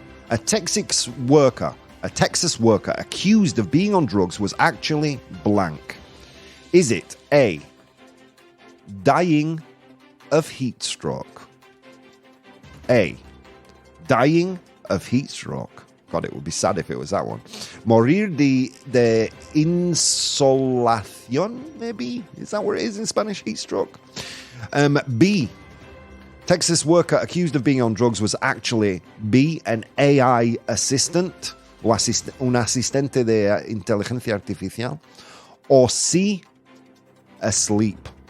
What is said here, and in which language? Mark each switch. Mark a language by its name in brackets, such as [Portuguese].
[English] A Texas worker accused of being on drugs was actually blank. Is it A, dying of heat stroke? A, dying of heat stroke. God, it would be sad if it was that one. [Spanish] Morir de insolación, maybe? [English] Is that what it is in Spanish? Heat stroke. B, Texas worker accused of being on drugs was actually B, an AI assistant, [Spanish] o un asistente de inteligencia artificial, [English] or C, asleep.